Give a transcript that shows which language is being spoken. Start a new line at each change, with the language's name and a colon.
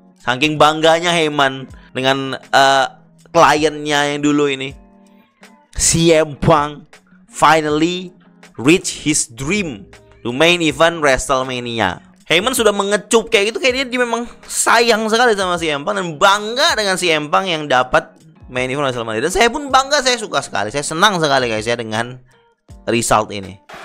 Indonesian: Saking bangganya Heyman dengan kliennya yang dulu ini.
English: CM Punk finally reach his dream to main event WrestleMania.
Indonesian: Heyman sudah mengecup kayak gitu, kayak dia memang sayang sekali sama CM Punk dan bangga dengan CM Punk yang dapat main event WrestleMania. Dan saya pun bangga, saya suka sekali, saya senang sekali guys ya dengan result ini.